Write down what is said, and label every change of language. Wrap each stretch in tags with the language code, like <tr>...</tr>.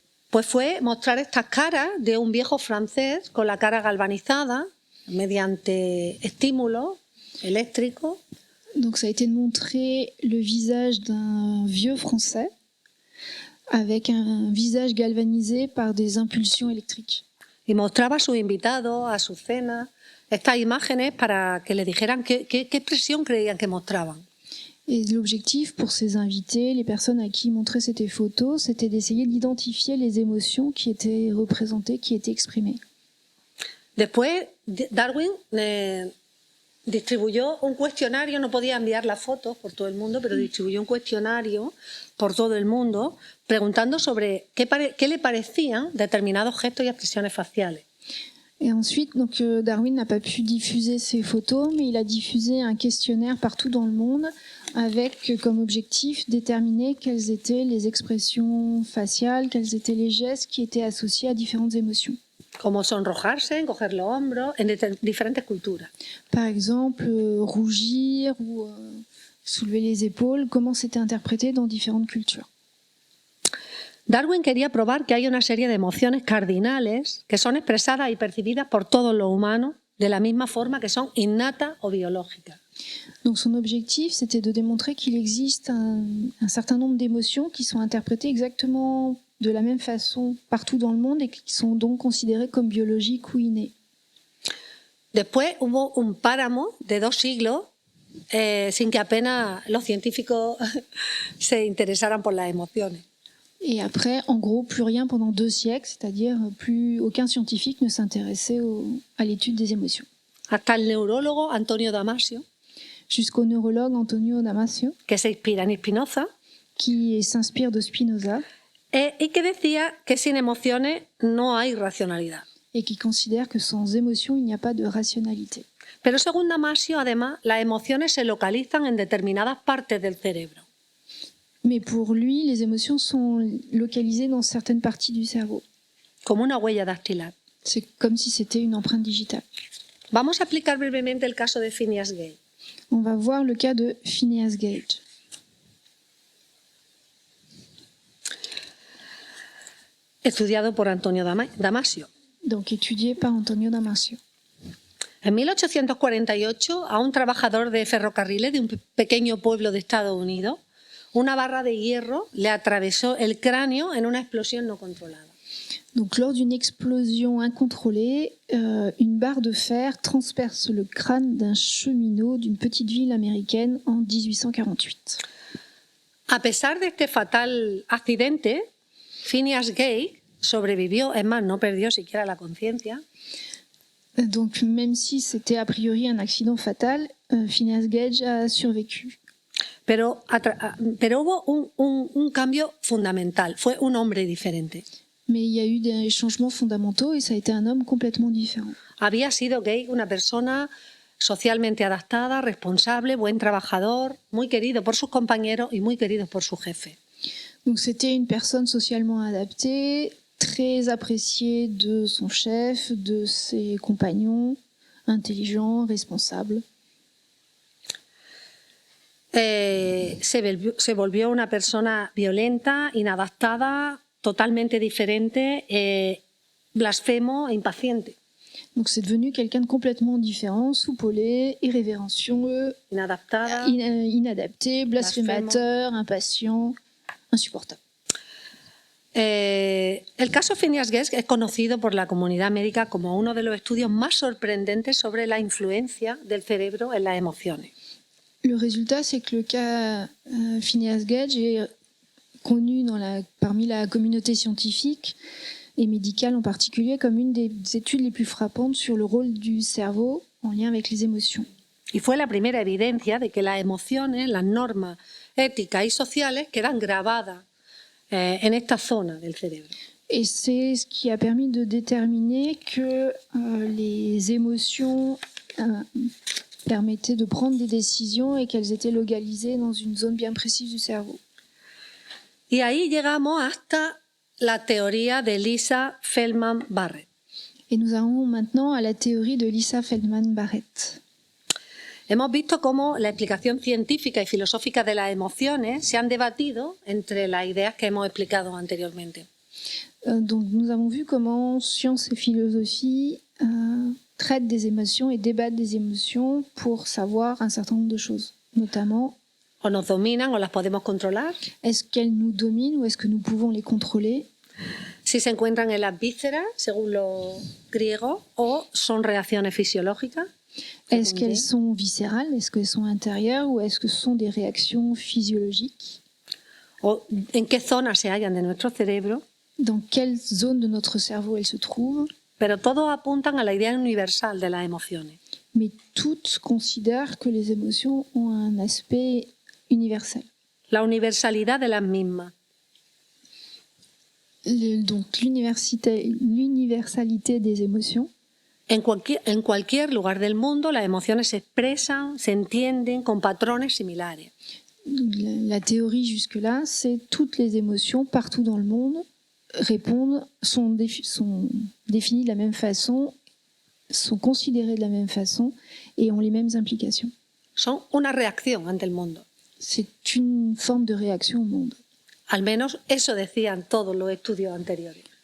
<es>Pues fue mostrar estas caras de un viejo francés con la cara galvanizada mediante estímulos eléctricos.</es> <fr>Donc ça a été de montrer le visage d'un vieux Français avec un visage galvanisé par des impulsions électriques.</fr> <es>Y mostraba a sus invitados, a sus cenas, estas imágenes para que le dijeran qué expresión creían que mostraban.</es> <fr>Et l'objectif pour ces invités, les personnes à qui il montrait ces photos, c'était d'essayer d'identifier les émotions qui étaient représentées, qui étaient exprimées.</fr> <es>Después, Darwin distribuyó un cuestionario, no podía enviar las fotos por todo el mundo, pero distribuyó un cuestionario por todo el mundo preguntando sobre qué le parecían determinados gestos y expresiones faciales.</es> <fr>Et ensuite, donc, Darwin n'a pas pu diffuser ces photos, mais il a diffusé un questionnaire partout dans le monde avec comme objectif déterminer quelles étaient les expressions faciales, quels étaient les gestes qui étaient associés à différentes émotions.</fr> <es>Como sonrojarse, encoger los hombros, en diferentes culturas.</es> <fr>Par exemple, rougir ou soulever les épaules, comment c'était interprété dans différentes cultures.</fr> <es>Darwin quería probar que hay una serie de emociones cardinales que son expresadas y percibidas por todos los humanos de la misma forma, que son innatas o biológicas.</es> <fr>Donc son objectif, c'était de démontrer qu'il existe un certain nombre d'émotions qui sont interprétées exactement de la même façon partout dans le monde et qui sont donc considérées comme biologiques ou innées.</fr> <es>Después hubo un páramo de 2 siglos sin que apenas los científicos se interesaran por las emociones.</es> <fr>Et après, en gros, plus rien pendant 2 siècles, c'est-à-dire plus aucun scientifique ne s'intéressait à l'étude des émotions.</fr> <es>Hasta el neurólogo Antonio Damasio,</es> <fr>jusqu'au neurologue Antonio Damasio,</fr> <es>que se inspira en Spinoza,</es> <fr>qui s'inspire de Spinoza,</fr> <es>y que decía que sin emociones no hay racionalidad.</es> <fr>Et qui considère que sans émotion, il n'y a pas de rationalité.</fr> <es>Pero según Damasio, además, las emociones se localizan en determinadas partes del cerebro.</es> <fr>Mais pour lui, les émotions sont localisées dans certaines parties du cerveau.</fr> <es>Como una huella dactilar.</es> <fr>C'est comme si c'était une empreinte digitale.</fr> <es>Vamos a explicar brevemente el caso de Phineas Gage.</es> <fr>On va voir le cas de Phineas Gage.</fr> <es>Estudiado por Antonio Damasio.</es> <fr>Donc étudié par Antonio Damasio.</fr> <es>En 1848, a un trabajador de ferrocarriles de un pequeño pueblo de Estados Unidos, una barra de hierro le atravesó el cráneo en una explosión no controlada.</es> <fr>Donc, lors d'une explosion incontrôlée, une barre de fer transperce le crâne d'un cheminot d'une petite ville américaine en 1848.</fr> <es>A pesar de este fatal accidente, Phineas Gage sobrevivió, es más, no perdió siquiera la conciencia.</es> <fr>Donc, même si c'était a priori un accident fatal, Phineas Gage a survécu.</fr> <es>Pero hubo un cambio fundamental, fue un hombre diferente.</es> <fr>Mais il y a eu des changements fondamentaux et ça a été un homme complètement différent.</fr> <es>Había sido Gay una persona socialmente adaptada, responsable, buen trabajador, muy querido por sus compañeros y muy querido por su jefe.</es> <fr>Donc c'était une personne socialement adaptée, très appréciée de son chef, de ses compagnons, intelligent, responsable.</fr> <es>Se volvió una persona violenta, inadaptada, totalmente diferente, blasfemo e impaciente.</es> <fr>Donc c'est devenu quelqu'un de complètement différent, soupolé, irrévérencieux,</fr> <es>Inadaptada.</es> <fr>inadapté, blasphémateur, impatient, insupportable.</fr> <es>El caso Phineas Guest es conocido por la comunidad médica como uno de los estudios más sorprendentes sobre la influencia del cerebro en las emociones.</es> <fr>Le résultat, c'est que le cas Phineas Gage est connu parmi la communauté scientifique et médicale en particulier comme une des études les plus frappantes sur le rôle du cerveau en lien avec les émotions.</fr> <es>Y fue la primera evidencia de que las emociones, las normas éticas y sociales quedan grabadas en esta zona del cerebro.</es> <fr>Et c'est ce qui a permis de déterminer que les émotions permettaient de prendre des décisions et qu'elles étaient localisées dans une zone bien précise du cerveau.</fr> <es>Y ahí llegamos hasta la teoría de Lisa Feldman Barrett.</es> <fr>Et nous arrivons maintenant à la théorie de Lisa Feldman Barrett.</fr> <es>Hemos visto cómo la explicación científica y filosófica de las emociones se han debatido entre las ideas que hemos explicado anteriormente.</es> <fr>Donc nous avons vu comment science et philosophie traitent des émotions et débattent des émotions pour savoir un certain nombre de choses, notamment</fr> <es>O nos dominan o las podemos controlar,</es> <fr>est-ce qu'elles nous dominent ou est-ce que nous pouvons les contrôler,</fr> <es>si se encuentran en las vísceras, según los griegos, o son reacciones fisiológicas.</es> <fr>est-ce qu'elles sont viscérales, est-ce qu'elles sont intérieures ou est-ce que ce sont des réactions physiologiques,</fr> <es>O en qué zonas se hallan de nuestro cerebro,</es> <fr>dans quelle zone de notre cerveau elles se trouvent,</fr> <es>pero todos apuntan a la idea universal de las emociones.</es> <fr>mais toutes considèrent que les émotions ont un aspect universel.</fr> <es>La universalidad de las mismas.</es> <fr>Donc l'universalité des émotions.</fr> <es>En cualquier lugar del mundo, las emociones se expresan, se entienden con patrones similares.</es> <fr>La théorie jusque-là, c'est toutes les émotions partout dans le monde sont définies de la même façon, sont considérées de la même façon et ont les mêmes implications.</fr> <es>Son una reacción ante el mundo.</es> <fr>C'est une forme de réaction au monde.</fr> <es>Al menos eso decían todos los estudios anteriores.</es>